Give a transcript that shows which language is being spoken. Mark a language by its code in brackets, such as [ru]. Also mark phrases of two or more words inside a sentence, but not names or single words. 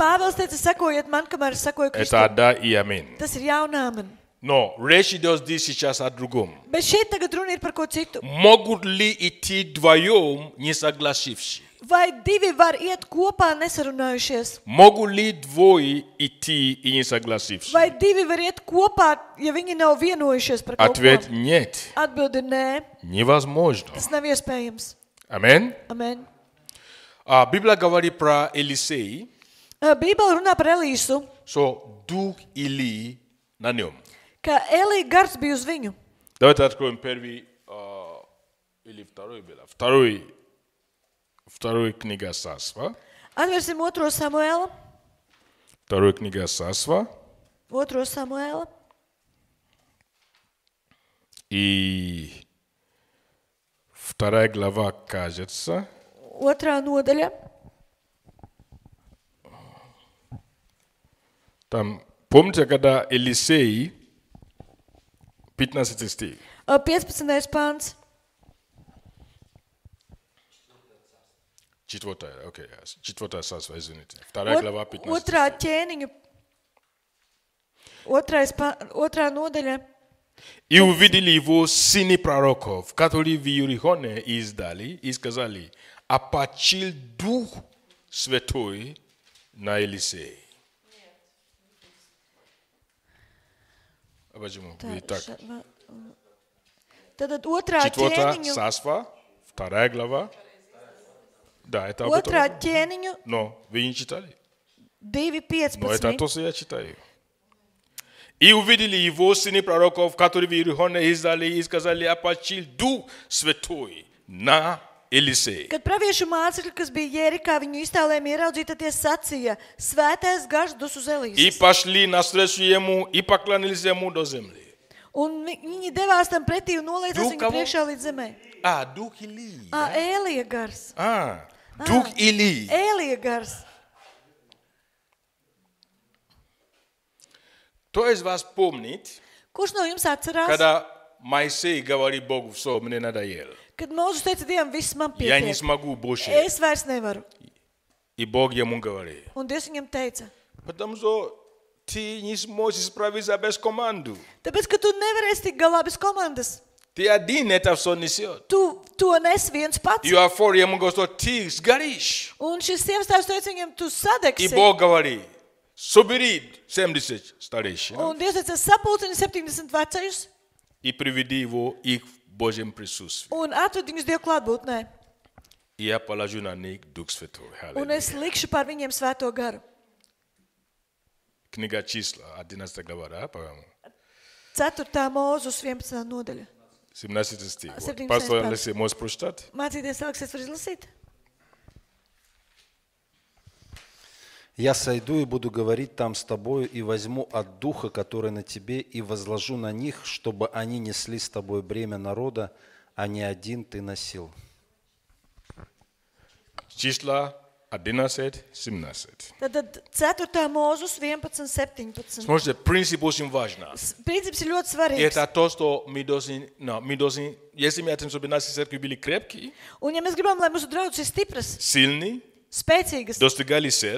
[lv] Pāvils teica, sekojiet man, kamēr es sekoju [ru] Это [lv] Kristum. [ru] да и аминь. [lv] Tas ir jaunāmen. [ru] Но речь идет здесь сейчас о другом. [lv] Bet šeit tagad runa ir par ko citu. [ru] Могут ли идти вдвоем, не согласившись? [lv] Vai divi var iet kopā nesarunājušies? [ru] Могут ли двое идти и не согласившись? [lv] Vai divi var iet kopā, ja viņi nav vienojušies par kaut [ru] Ответ [lv] ko? [ru] нет. [lv] Atbildi ir nē. [ru] Невозможно. [lv] Tas nav iespējams. [ru] Аминь. [lv] Amen. [ru] Библия говорит про Елисея, [lv] Bībele runā par Elīsu, [ru] что дух Илии на нем. [lv] ka Elī gars bija uz viņu. [ru] Давайте откроем первый или второй было. Второй книга Царства. [lv] Atvērsim 2. Samuēla. [ru] Второй книга Царства. [lv] 2. Samuēla. [ru] И вторая глава, кажется. [lv] 2. nodaļa. [ru] Там, помните, когда Елисей, 15 стих, [lv] 15. pāns. [ru] 4 Царство, извините. Вторая глава, 15 [lv] Otrā [ru] стих. [lv] ķēniņu. 2. nodaļa. [ru] И увидели его сыны пророков, которые в Иерихоне издали, и сказали, а почил Дух Святой на Елисея. А почему? Вы так. [lv] Tad 2. 4 ķēniņu. [ru] Царство, 2 глава. Да, это об этом. [lv] 2. ķēniņu. [ru] Но вы не читали. 2. Но это 15. то, что я читаю. И увидели его сыны пророков, которые в Иерихоне издали, и сказали, а почил Дух Святой на Елисея. [lv] Kad praviešu mācekļi, kas bija Jērikā, viņu iztālēm ieraudzīja, tad tie sacīja, svētais gars dus uz [ru] И [lv] Elīzes. [ru] пошли навстречу ему, и поклонились ему до земли. [lv] Un viņi devās tam pretī un noliecās [ru] Duh [lv] viņu [ru] kavo? [lv] priekšā līdz zemē. [ru] Дух Илии. [lv] Ēlija gars. [ru] Дух Илии. [lv] Ēlija gars. [ru] Кто из вас помнит, [lv] Kurš no jums atcerās, [ru] когда Моисей говорит Богу, все, мне надоело. [lv] kad Mūzes teica Dievam, viss man [ru] Я не [lv] pietiek. [ru] смогу больше. [lv] Es vairs nevaru. [ru] И Бог ему говорит, [lv] Un Dievs viņam teica, [ru] потому что ты не сможешь справиться без команды. [lv] tāpēc, ka tu nevarēsi tik galā bez komandas. [ru] Ты один это все несет. [lv] Tu to nes viens pats. [ru] И афор ему говорит, что ты сгоришь. [lv] Un šis sievastāvs teica viņam, tu [ru] И [lv] sadegsi. [ru] Бог говорит, собери 70 старейшин [lv] Un Dievs teica, sapulcini 70 vecajus [ru] и приведи его их в Божьем присутствии. [lv] un atved viņus Dievu klātbūtnē. [ru] И я положу на них Дух Святой. [lv] Un es likšu pār viņiem Svēto garu. [ru] Книга Числа, 11 глава, да, по-моему? [lv] 4. Mūzus 11. nodaļa. [ru] 17 стих. [lv] 17 [ru] Пастор [lv] пants. [ru] Алексей, можешь прочитать? [lv] Mācīties Aleksis var izlasīt? [ru] Я сойду и буду говорить там с тобою, и возьму от духа, который на тебе, и возложу на них, чтобы они несли с тобой бремя народа, а не один ты носил. Числа 11, 17. [lv] Tad 4. Mūzus 11, 17. [ru] Смотрите, принцип очень важен. [lv] Princips ir ļoti [ru] И [lv] svarīgs. [ru] это то, что мы должны, если мы хотим, чтобы наши церкви были крепкие, [lv] Un ja mēs gribam, lai mūsu draudzes ir stipras, [ru] сильные, [lv] spēcīgas, [ru] достигали цель,